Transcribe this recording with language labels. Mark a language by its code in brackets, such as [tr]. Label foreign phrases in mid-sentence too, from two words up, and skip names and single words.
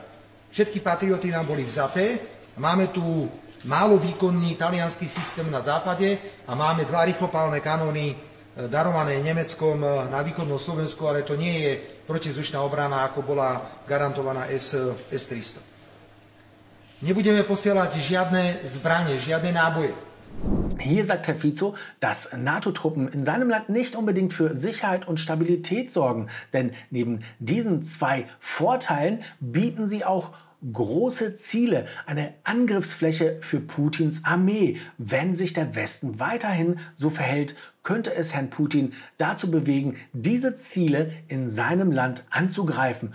[sk] Všetky patrioty nám boli vzaté, máme tu málo výkonný taliansky systém na západe a máme 2 rýchlopálne kanóny darované Nemeckom na východnom Slovensku, ale to nie je protizdušná obrana, ako bola garantovaná S-300. Nebudeme posielať žiadne zbranie, žiadne náboje. [de] Hier sagt Herr Fico, dass NATO-Truppen in seinem Land nicht unbedingt für Sicherheit und Stabilität sorgen. Denn neben diesen 2 Vorteilen bieten sie auch große Ziele, eine Angriffsfläche für Putins Armee. Wenn sich der Westen weiterhin so verhält, könnte es Herrn Putin dazu bewegen, diese Ziele in seinem Land anzugreifen.